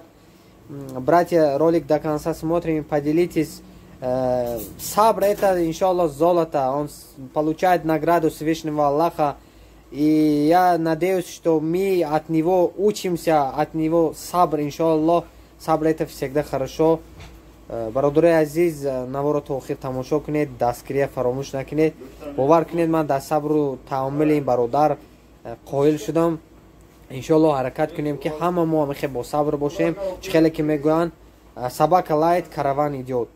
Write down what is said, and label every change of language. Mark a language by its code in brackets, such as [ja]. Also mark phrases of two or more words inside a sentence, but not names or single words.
[ru] Братья, ролик до конца смотрим, поделитесь. Сабр это, иншаллах, золото, он получает награду Всевышнего Аллаха. И я надеюсь, что мы от него учимся, от него сабр, иншаллах. Сабр это всегда хорошо. [tg] Бародари азиз, наворот охир тамошо кунед, дастгирия фаромӯш накунед. Бовар кунед, ман дар сабру тааммули ин бародар қоил шудам. иншаллах ҳаракат кунем ки ҳама мо мехе бо сабр бошем. чӣ хеле ки мегӯянд [ru] сабака лайт караван идиот.